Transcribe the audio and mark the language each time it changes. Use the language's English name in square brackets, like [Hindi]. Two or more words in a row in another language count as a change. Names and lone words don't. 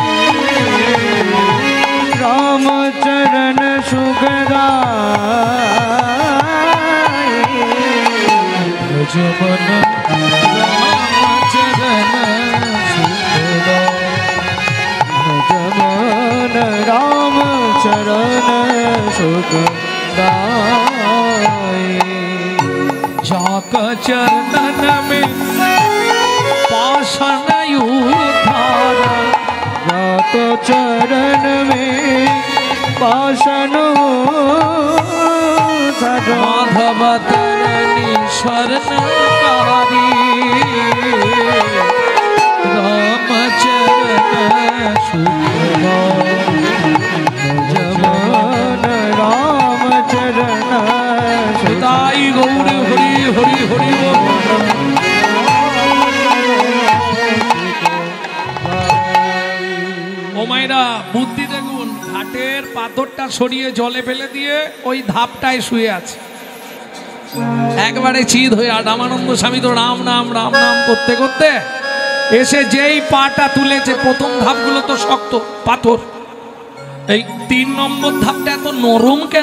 [Hindi] रामचरण सुखदाय, भजमन रामचरण सुखदाय। जाका चरणन में पाषाण उधारा, जाका चरण में पाषाण उधारा, माधव तरणी शरणकारी, रामचरण सुखदाय, भजमन रामचरण [Bangla] পিতাই গৌর হরি হরি হরি বোল। ও মায়েরা, বুদ্ধি দেখুন, ঘাটের পাথরটা সরিয়ে জলে ফেলে দিয়ে ওই ধাপটায় শুয়ে আছে একবারে চিত হয়ে। আর রামানন্দ স্বামী তো রাম নাম রাম নাম করতে করতে এসে যেই পাটা তুলেছে, প্রথম ধাপগুলো তো শক্ত পাথর, এই 3 নম্বর ধাপটা এত নরম কেন?